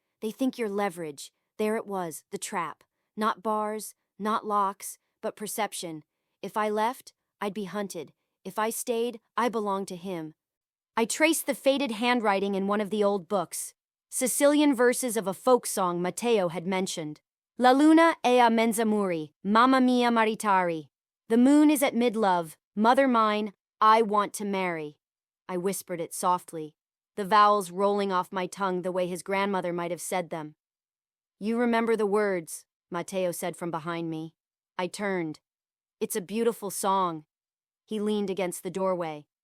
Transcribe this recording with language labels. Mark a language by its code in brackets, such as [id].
[en] They think you're leverage. There it was, the trap. Not bars, not locks, but perception. If I left, I'd be hunted. If I stayed, I belonged to him. I traced the faded handwriting in one of the old books. Sicilian verses of a folk song Matteo had mentioned. [scn] La luna è a mezz'amore, mamma mia maritari. [en] The moon is at mid-love, mother mine, I want to marry. I whispered it softly, the vowels rolling off my tongue the way his grandmother might have said them. You remember the words, Matteo said from behind me. I turned. It's a beautiful song. He leaned against the doorway.